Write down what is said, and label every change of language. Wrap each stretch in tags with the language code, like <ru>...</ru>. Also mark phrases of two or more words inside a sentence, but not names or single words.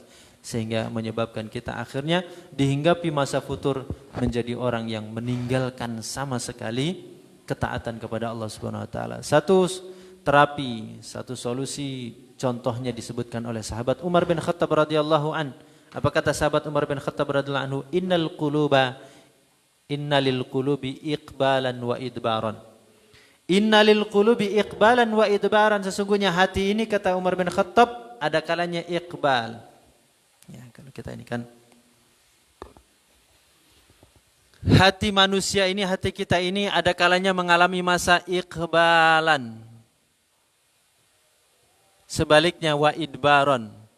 <id>Sehingga menyebabkan kita akhirnya dihinggapi masa futur menjadi orang yang meninggalkan sama sekali ketaatan kepada Allah</id> <ar>سبحانه وتعالى.</ar> <id>Satu terapi, satu solusi, contohnya disebutkan oleh sahabat Umar bin Khattab</id> <ar>رضي الله عن.</ar> <id>Apa kata sahabat Umar bin Khattab</id> <ar>رضي الله عنه? إن للقلوب إقبالا وإدبارا. إن للقلوب إقبالا وإدبارا.</ar> <id>Sesungguhnya hati ini, kata Umar bin Khattab, ada kalanya iqbal. Ya, kalau kita ini kan hati manusia ini, hati kita ini ada kalanya mengalami masa iqbalan. Sebaliknya</id> <ar>وإدبارا.</ar>